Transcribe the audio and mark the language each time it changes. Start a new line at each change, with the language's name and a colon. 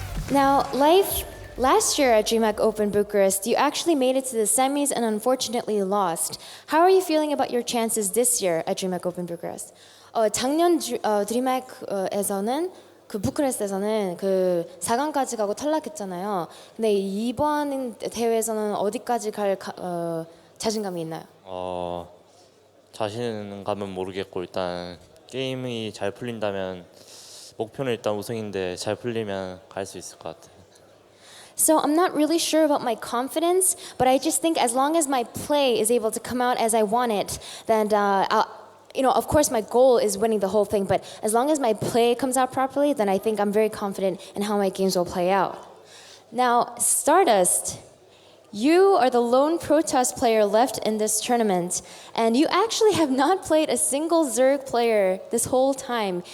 English: Now, Life, last year at Dreamhack Open Bucharest, you actually made it to the semis and unfortunately lost. How are you feeling about your chances this year at Dreamhack Open Bucharest?
Korean: 작년 드림하크에서는 그 부카레스트에서는 그 4강까지 가고 탈락했잖아요. 근데 이번 대회에서는 어디까지 갈 자신감이 있나요? 자신감은 모르겠고 일단 게임이 잘 풀린다면 목표는 일단 우승인데 잘 풀리면 갈 수 있을 것 같아요.
English: So I'm not really sure about my confidence, but I just think as long as my play is able to come out as I want it, then of course my goal is winning the whole thing, but as long as my play comes out properly, then I think I'm very confident in how my games will play out. Now, Stardust, you are the lone Protoss player left in this tournament, and you actually have not played a single Zerg player this whole time.